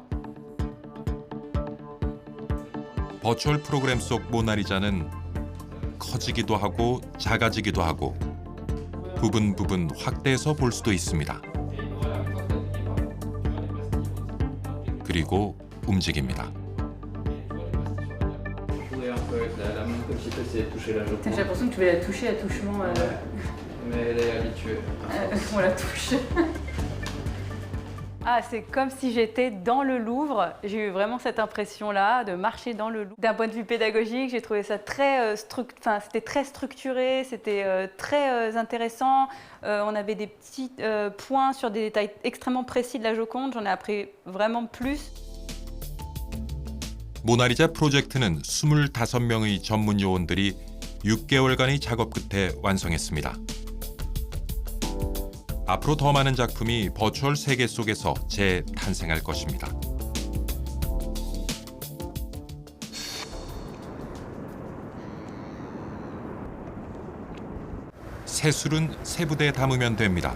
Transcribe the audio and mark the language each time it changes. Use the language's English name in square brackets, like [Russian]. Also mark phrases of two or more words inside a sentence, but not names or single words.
[Korean] 버추얼 프로그램 속 모나리자는 커지기도 하고 작아지기도 하고 부분 확대해서 볼 수도 있습니다. 그리고 움직입니다. [French] J'ai l'impression que tu vas la toucher à touchement. Mais elle est habituée. On la touche. Ah, c'est comme si j'étais dans le Louvre. J'ai eu vraiment cette impression-là de marcher dans le Louvre. D'un point de vue pédagogique, j'ai trouvé ça très, c'était très structuré, c'était très intéressant. On avait des petits points sur des détails extrêmement précis de la Joconde. J'en ai appris vraiment plus. [Korean] 모나리자 프로젝트는 25명의 전문 요원들이 6개월간의 작업 끝에 완성했습니다. 앞으로 더 많은 작품이 버추얼 세계 속에서 재탄생할 것입니다. 새술은 세부대에 담으면 됩니다.